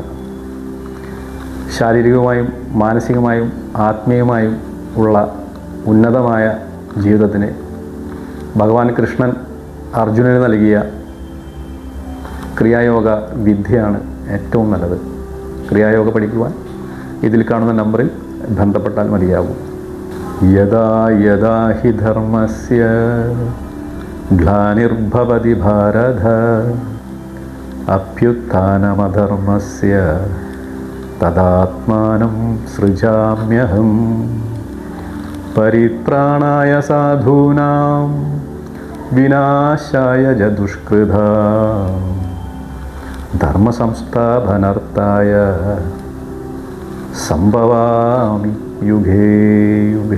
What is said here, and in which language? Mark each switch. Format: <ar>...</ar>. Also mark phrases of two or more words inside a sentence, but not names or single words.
<ml>ശാരീരികമായും മാനസികമായും ആത്മീയമായും ഉള്ള ഉന്നതമായ ജീവിതത്തിന് ഭഗവാൻ കൃഷ്ണൻ അർജുനന് നൽകിയ ക്രിയായോഗ വിദ്യയാണ് ഏറ്റവും നല്ലത്. ക്രിയായോഗ പഠിക്കുവാൻ ഇതിൽ കാണുന്ന നമ്പറിൽ ബന്ധപ്പെട്ടാൽ മതിയാകും.</ml> <sa>യദാ യദാ ഹി ധർമ്മസ്യ ഗ്ലാനിർഭവതി ഭാരത അഭ്യുത്ഥാനമധർമ്മസ്യ തദാത്മാനം സൃജാമ്യഹം പരിത്രാണായ സാധൂനാം വിനാശായ ച ദുഷ്കൃതാം ധർമ്മസംസ്ഥാപനാർത്ഥായ സംഭവാമി യുഗേ യുഗേ.</sa>